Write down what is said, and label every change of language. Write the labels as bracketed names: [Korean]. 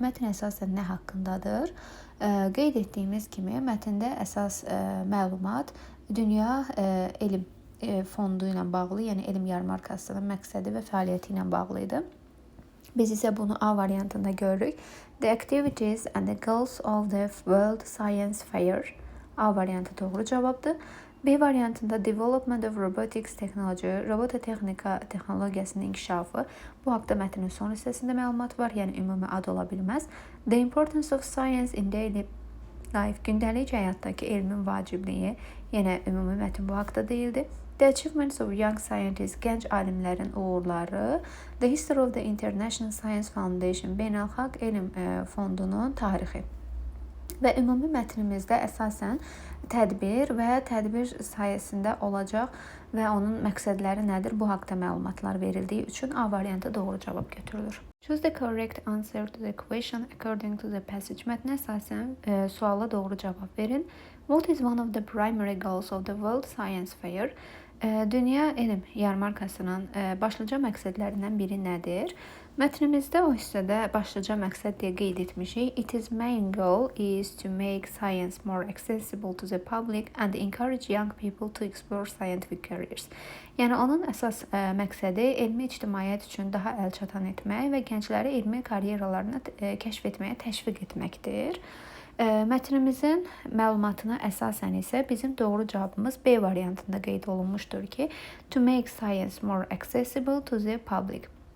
[Azerbaijani] Mətn əsasən nə haqqındadır? Qeyd etdiyimiz kimi, mətndə əsas məlumat Dünya Elm Fondu ilə bağlı, yəni elm yarmarkasının məqsədi və fəaliyyəti ilə bağlı idi. Biz isə bunu A variantında görürük. [English] The activities and the goals of the World Science Fair. [Azerbaijani] A variantı doğru cavabdır. B variantında [English] Development of Robotics Technology, [Azerbaijani] robototexnika texnologiyasının inkişafı. Bu haqda mətnin son hissəsində məlumat var, yəni ümumi ad ola bilməz. [English] The importance of science in daily life, [Azerbaijani] gündəlik həyatdakı elmin vacibliyi, [English] yenə ümumi mətn bu haqda deyildi. The achievements of young scientists, [Azerbaijani] gənc alimlərin uğurları. [English] The history of the International Science Foundation, [Azerbaijani] Beynəlxalq Elm Fondunun tarixi. Və ümumi mətnimizdə əsasən tədbir və tədbir sayəsində olacaq və onun məqsədləri nədir, bu haqda məlumatlar verildiyi üçün A variantı doğru cavab götürülür. [English] Choose the correct answer to the question according to the passage. [Azerbaijani] Mətnə əsasən suala doğru cavab verin. [English] What is one of the primary goals of the World Science Fair? [Azerbaijani] Dünya Elm Yarmarkasının başlıca məqsədlərindən biri nədir? Mətnimizdə o hissədə başlıca məqsəd deyə qeyd etmişik. [English] Its main goal is to make science more accessible to the public and encourage young people to explore scientific careers. [Azerbaijani] Yəni onun əsas məqsədi elmi ictimaiyyət üçün daha əlçatan etmək və gəncləri elmi karyeralarını kəşf etməyə təşviq etməkdir. Mətnimizin məlumatına əsasən isə bizim doğru cavabımız B variantında qeyd olunmuşdur ki, [English] to make science more accessible to the public.